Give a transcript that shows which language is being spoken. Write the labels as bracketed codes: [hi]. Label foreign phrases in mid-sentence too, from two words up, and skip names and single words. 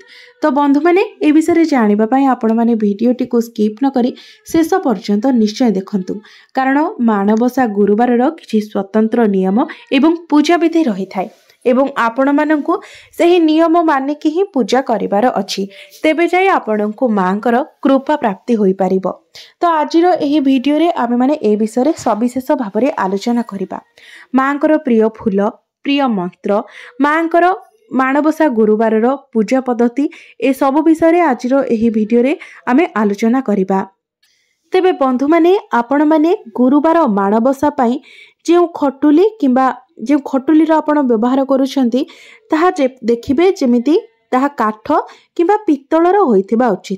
[or] ତ ବନ୍ଧୁ ମାନେ ଏ ବିଷୟ ଜାଣିବା ପାଇଁ ଆପଣ ମାନେ ଭିଡିଓଟି କୁ ସ୍କିପ୍ ନ କରି ଶେଷ ପର୍ଯ୍ୟନ୍ତ ନିଶ୍ଚୟ ଦେଖନ୍ତୁ କାରଣ ମାଣବସା ଗୁରୁବାର ର କିଛି ସ୍ୱତନ୍ତ୍ର ନିୟମ ଏବଂ ପୂଜା ବିଧି ରହି ଥାଏ ଏବଂ ଆପଣ ମାନଙ୍କୁ ସହି ନିୟମ ମାନିକି ହିଁ ପୂଜା କରିବାର ଅଛି ତେବେ ଯାଇ ଆପଣଙ୍କୁ ମାଙ୍କର କୃପା ପ୍ରାପ୍ତି ହୋଇ ପାରିବ। ତ ଆଜିର ଏହି ଭିଡିଓ ରେ ଆମେ ମାନେ ଏ ବିଷୟ ସବିଶେଷ ଭାବରେ ଆଲୋଚନା କରିବା। ମାଙ୍କର ପ୍ରିୟ ଫୁଲ ପ୍ରିୟ ମନ୍ତ୍ର ମାଙ୍କର ମାଣବସା ଗୁରୁବାର ର ପୂଜା ପଦ୍ଧତି ଏ ସବୁ ବିଷୟ ଆଜିର ଏହି ଭିଡିଓ ରେ ଆମେ ଆଲୋଚନା କରିବା। ତେବେ ବନ୍ଧୁ ମାନେ ଆପଣ ମାନେ ଗୁରୁବାର ମାଣବସା ପାଇଁ ଯେ ଖଟୁଲି କିମ୍ବା ଯେ ଖଟୁଲି ର ଆପଣ ବ୍ୟବହାର କରୁଛନ୍ତି ତାହା ଦେଖିବେ ଯେମିତି ତାହା କାଠ କିମ୍ବା ପିତ୍ତଳର ହୋଇଥିବା ଉଚିତ।